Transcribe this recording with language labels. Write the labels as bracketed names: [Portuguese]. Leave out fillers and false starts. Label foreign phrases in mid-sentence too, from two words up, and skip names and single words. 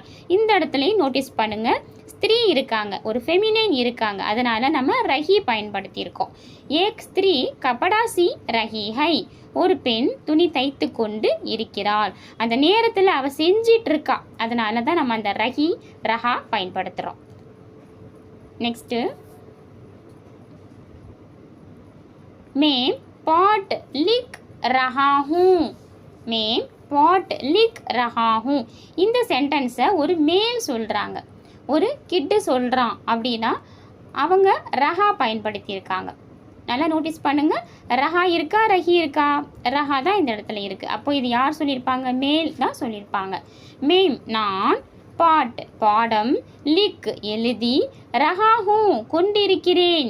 [Tamil] இந்த இடத்துலையும் நோட்டீஸ் பண்ணுங்கள், ஸ்திரீ இருக்காங்க, ஒரு ஃபெமினைன் இருக்காங்க, அதனால் நம்ம ரஹி பயன்படுத்தியிருக்கோம். [Hindi] एक स्त्री कपड़ा सी रही है. [Tamil] ஒரு பெண் துணி தைத்து கொண்டு இருக்கிறாள். அந்த நேரத்தில் அவள் செஞ்சிட்ருக்கா, அதனால தான் நம்ம அந்த [Hindi] रही रहा [Tamil] பயன்படுத்துகிறோம். [Hindi] நெக்ஸ்ட்டு मैं पॉट लिख रहा हूँ. मैं पॉट लिख रहा हूँ. [Tamil] இந்த சென்டென்ஸை ஒரு மேல் சொல்கிறாங்க, ஒரு கிட்டு சொல்கிறான் அப்படின்னா அவங்க ரஹா பயன்படுத்தியிருக்காங்க. நல்லா நோட்டீஸ் பண்ணுங்கள். ரஹா இருக்கா, ரஹி இருக்கா? ரஹா தான் இந்த இடத்துல இருக்குது. அப்போ இது யார் சொல்லியிருப்பாங்க? மேல் தான் சொல்லியிருப்பாங்க. மேம் நான், பாட் பாடம், லிக் எழுதி, [Hindi] रहा हूँ [Tamil] கொண்டிருக்கிறேன்.